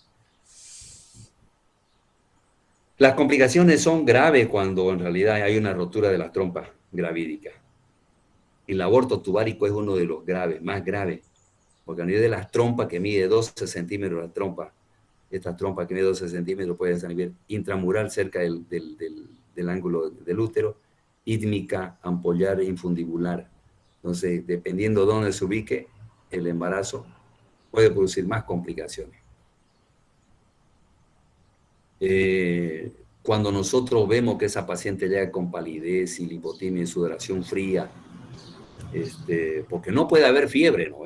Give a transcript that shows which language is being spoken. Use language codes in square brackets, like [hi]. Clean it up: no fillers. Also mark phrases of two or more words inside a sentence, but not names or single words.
[es] Las complicaciones son graves cuando en realidad hay una rotura de las trompas gravídicas. El aborto tubárico es uno de los graves, más graves, porque a nivel de las trompas que mide 12 centímetros la trompa, esta trompa que mide 12 centímetros puede ser a nivel intramural cerca del ángulo del útero, ítmica, ampollar, infundibular. Entonces, dependiendo de dónde se ubique, el embarazo puede producir más complicaciones. Cuando nosotros vemos que esa paciente llega con palidez y lipotimia y sudoración fría, porque no puede haber fiebre, ¿no?